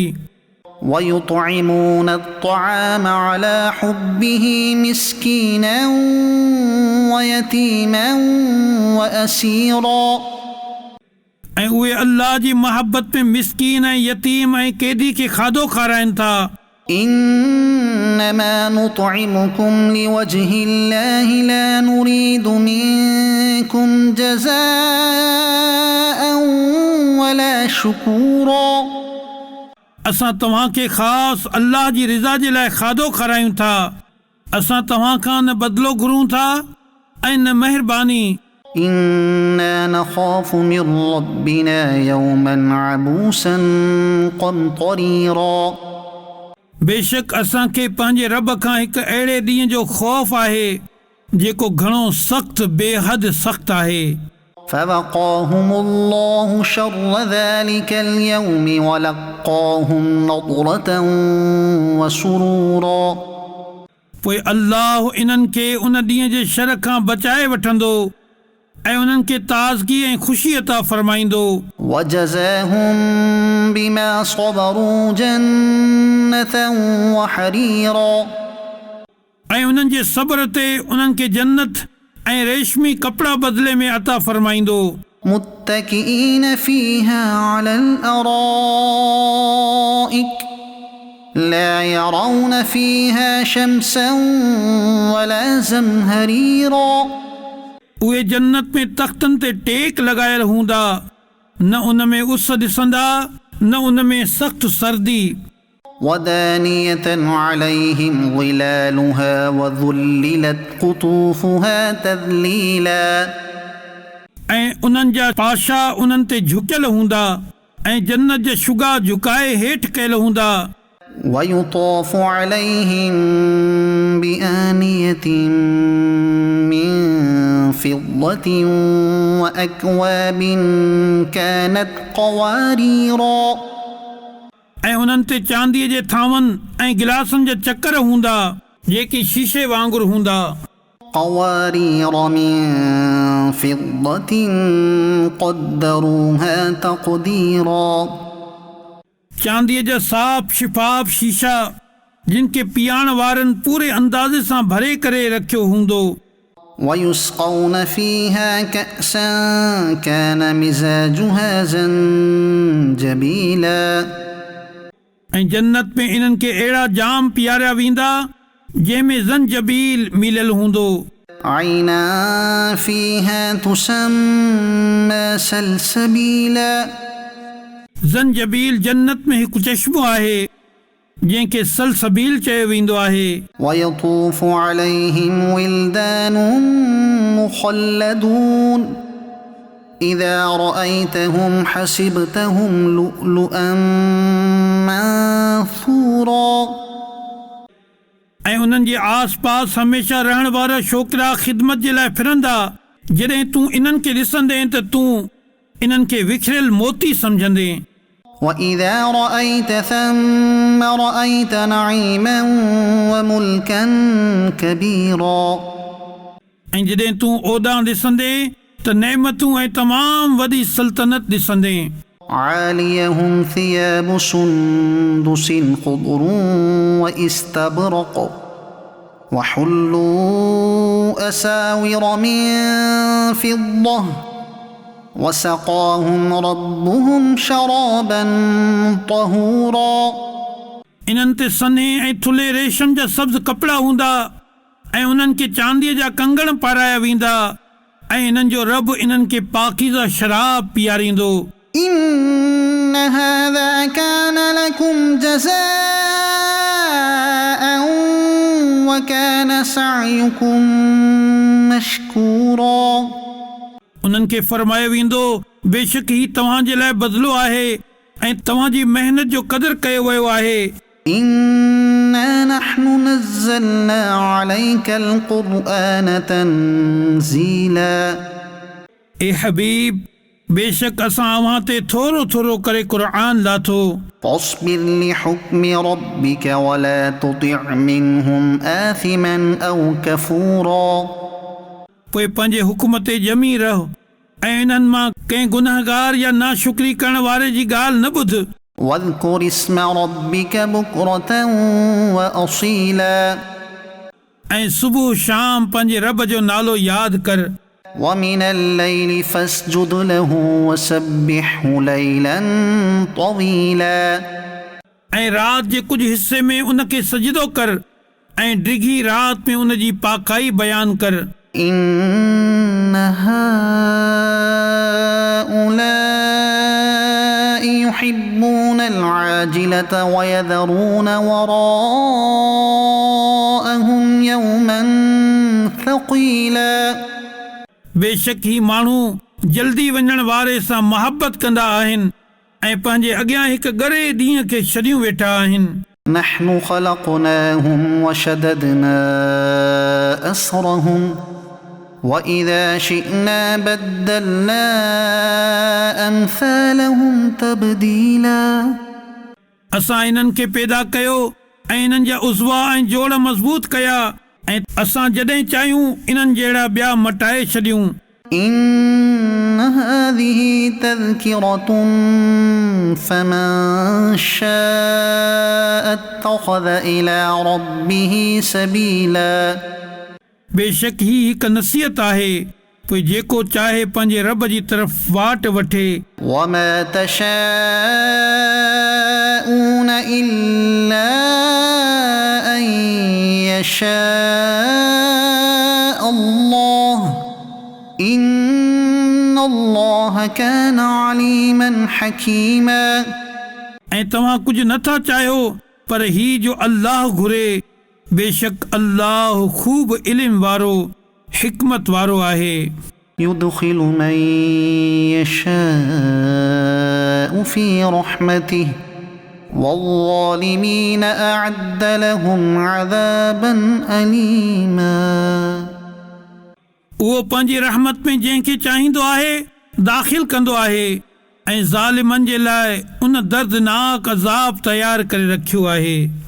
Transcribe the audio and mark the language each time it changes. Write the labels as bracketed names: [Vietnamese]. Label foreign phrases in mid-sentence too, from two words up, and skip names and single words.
[Arabic] ويطعمون الطعام على حبه مسكينا ويتيما وأسيرا. [Sindhi] ऐं उहे अल्लाह जी मोहब्बत में मिस्कीन ऐं यतीम ऐं कैदी खे खाधो खाराइनि था। [Arabic] إنما نطعمكم لوجه الله لا نريد منكم جزاء ولا شكورا. [Sindhi] असां तव्हांखे ख़ासि अल्लाह जी रिज़ा जे लाइ खाधो खारायूं था। असां तव्हां खां न बदिलो घुरूं था ऐं न महिरबानी। [Arabic] إنا نخاف من ربنا يوما عبوسا قمطريرا. [Sindhi] बेशक असांखे पंहिंजे रब खां हिकु अहिड़े ॾींहं जो ख़ौफ़ आहे जेको घणो सख़्तु बेहद सख़्तु आहे। [Arabic] فوقاهم الله شر ذلك اليوم ولقاهم نضرة وسرورا. [Sindhi] पोइ अल्लाह इन्हनि खे उन ॾींहं जे शर खां बचाए वठंदो ऐं उन्हनि खे ताज़गी ऐं ख़ुशी अता फरमाईंदो। [Arabic] وجزاهم بما صبروا جنة وحريرا. [Sindhi] ऐं उन्हनि जे सब्र ते उन्हनि खे जन्नत ऐं रेशमी कपड़ा बदिले में अता फरमाईंदो। [Arabic] متكئين فيها على الأرائك لا يرون فيها شمسا ولا زمهريرا. [Sindhi] उहे जन्नत में तख़्तनि ते टेक लॻायल हूंदा, न उन में उस ॾिसंदा न उन में सख़्तु सर्दी। [Arabic] ودانية عليهم ظلالها وذللت قطوفها تذليلا. [Sindhi] ऐं उन्हनि जा पाशा उन्हनि ते झुकियल हूंदा ऐं जन्नत जा शुगा झुकाए हेठि कयल हूंदा। [Arabic] ويطاف عليهم بآنية من فضة وأكواب كانت قواريرا. [Sindhi] ऐं उन्हनि ते चांदीअ जे थांवनि ऐं गिलासनि जा चकर हूंदा जेकी शीशे वांगुरु हूंदा। [Arabic] قوارير من فضة قدروها تقديرا. [Sindhi] चांदीअ जा साफ़ शिफ़ाफ शीशा जिन खे पीआण वारनि पूरे अंदाज़े सां भरे करे रखियो हूंदो। [Arabic] ويسقون فيها كأسا كان مزاجها زنجبيلا [Sindhi] ऐं जन्नत में इन्हनि खे अहिड़ा जाम पीआरिया वेंदा जंहिंमें ज़ंजबील मिलियल हूंदो [Arabic] عينا فيها تسمى سلسبيلا [Sindhi] ज़ंजबील जन्नत में हिकु चश्मो आहे जंहिंखे सलसबील चयो वेंदो आहे [Arabic] ويطوف عليهم ولدان مخلدون إذا رأيتهم حسبتهم لؤلؤا منثورا [Sindhi] ऐं उन्हनि जे आस पास हमेशह रहण वारा छोकिरा ख़िदमत जे लाइ फिरंदा जॾहिं तूं इन्हनि खे ॾिसंदे त तूं इन्हनि खे विखरियल मोती सम्झंदे [Arabic] وإذا رأيت ثم رأيت نعيما وملكا كبيرا [Sindhi] ऐं जॾहिं तूं ओॾां ॾिसंदे त नेमतूं ऐं तमामु वॾी सल्तनत ॾिसंदे [Arabic] عاليهم ثياب سندس خضر واستبرق وحلوا أساور من فضة وسقاهم ربهم شرابا طهورا [Sindhi] इन्हनि ते सन्हे ऐं थुल्हे रेशम जा सब्ज़ कपिड़ा हूंदा ऐं उन्हनि खे चांदीअ जा कंगण पाराया वेंदा ऐं इन्हनि जो रब इन्हनि खे पाकीज़ा शराब पीआरींदो [Arabic] إن هذا كان لكم جزاء وكان سعيكم مشكورا [Sindhi] उन्हनि खे फरमायो वेंदो बेशक ही तव्हांजे लाइ बदिलो आहे ऐं तव्हांजी मेहनत जो क़दुरु कयो वियो आहे [Arabic] إنا نحن نزلنا عليك القرآن تنزيلا [Sindhi] ए हबीब बेशक असां अव्हां ते थोरो थोरो करे क़ुर लाथो [Arabic] فاصبر لحكم ربك ولا تطع منهم آثما أو كفورا [Sindhi] पोइ पंहिंजे हुकुम ते ॼमी रहो ऐं इन्हनि मां कंहिं गुनहगार या नाशुक्री करण वारे जी ॻाल्हि न ॿुध [Arabic] واذكر اسم ربك بكرة وأصيلا [Sindhi] ऐं सुबुह शाम पंहिंजे रब जो नालो यादि कर [Arabic] ومن الليل فاسجد له وسبحه ليلا طويلا [Sindhi] ऐं राति जे कुझु हिसे में उनखे सजदो कर ऐं डिघी राति में उन जी पाकाई बयानु कर [Arabic] إن هؤلاء يحبون العاجلة ويذرون وراءهم يوما ثقيلا [Sindhi] बेशक ही माण्हू जल्दी वञण वारे सां मोहबत कंदा आहिनि ऐं पंहिंजे अॻियां हिकु ॻरे ॾींहं खे छॾियूं वेठा आहिनि [Arabic] نحن خلقناهم وشددنا أسرهم وإذا شئنا بدلنا أمثالهم تبديلا [Sindhi] असां इन्हनि खे पैदा कयो ऐं इन्हनि जा उज़वा ऐं जोड़ मज़बूत कया ऐं असां जॾहिं चाहियूं इन्हनि जहिड़ा ॿिया मटाए छॾियूं [Arabic] إن هذه تذكرة فمن شاء اتخذ إلى ربه سبيلا [Sindhi] बेशक ही हिकु नसीहत आहे पोइ जेको चाहे पंहिंजे रब जी तरफ़ वाट वठे [Arabic] وما تشاءون إلا أن يشاء الله إن الله كان عليما حكيما [Sindhi] ऐं तव्हां कुझु नथा चाहियो पर ही जो अल्लाह घुरे बेशक अल्लाह खूब इल्म वारो हिकमत वारो आहे [Arabic] يدخل من يشاء في رحمته والظالمين أعد لهم عذابا أليما [Sindhi] उहो पंहिंजी रहमत में जंहिंखे चाहींदो आहे दाख़िल कंदो आहे ऐं ज़ालिमनि जे लाइ उन दर्दनाक अज़ाब तयारु करे रखियो आहे